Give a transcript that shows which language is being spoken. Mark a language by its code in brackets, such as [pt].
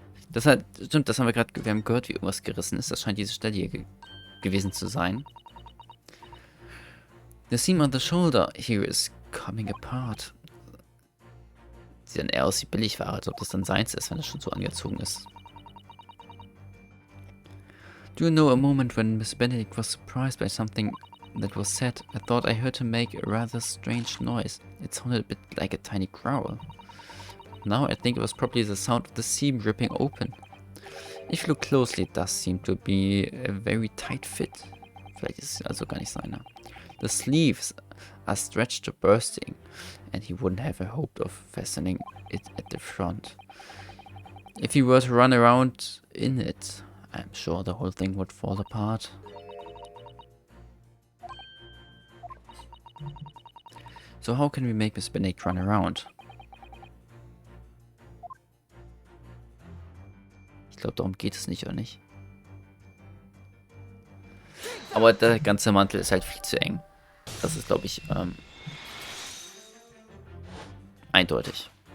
[de] Das hat, stimmt, das haben wir gerade, wir haben gehört, wie irgendwas gerissen ist. Das scheint diese Stelle hier gewesen zu sein. [en] The seam on the shoulder here is coming apart. [de] Sieht dann eher aus wie Billigware, als ob das dann seins ist, wenn das schon so angezogen ist. [en] Do you know a moment when Miss Benedict was surprised by something that was said? I thought I heard her make a rather strange noise. It sounded a bit like a tiny growl. Now I think it was probably the sound of the seam ripping open. If you look closely, it does seem to be a very tight fit. [de] Vielleicht ist es also gar nicht seiner. [en] The sleeves are stretched to bursting, and he wouldn't have a hope of fastening it at the front. If he were to run around in it, I'm sure the whole thing would fall apart. So how can we make Miss Benedict run around? [de] Ich glaube, darum geht es nicht, oder nicht? Aber der ganze Mantel ist halt viel zu eng. Das ist, glaube ich, eindeutig.